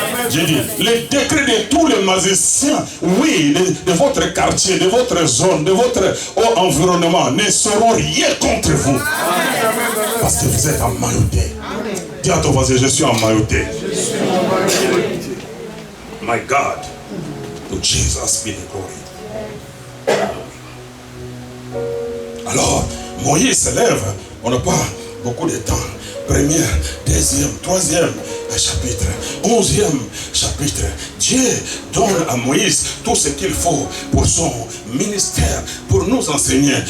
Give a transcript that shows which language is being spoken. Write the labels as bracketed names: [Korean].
[French] J'ai dit, les décrets de tous les magiciens, oui, de votre quartier, de votre zone, de votre environnement, ne seront rien contre vous. Parce que vous êtes emmaillotés. Dis à ton voisin, je suis emmailloté. [English] My God, to Jesus be the glory. [French] Alors, Moïse se lève, on n'a pas beaucoup de temps. Première, deuxième, troisième chapitre, 11e chapitre. Dieu donne à Moïse tout ce qu'il faut pour son ministère, pour nous enseigner.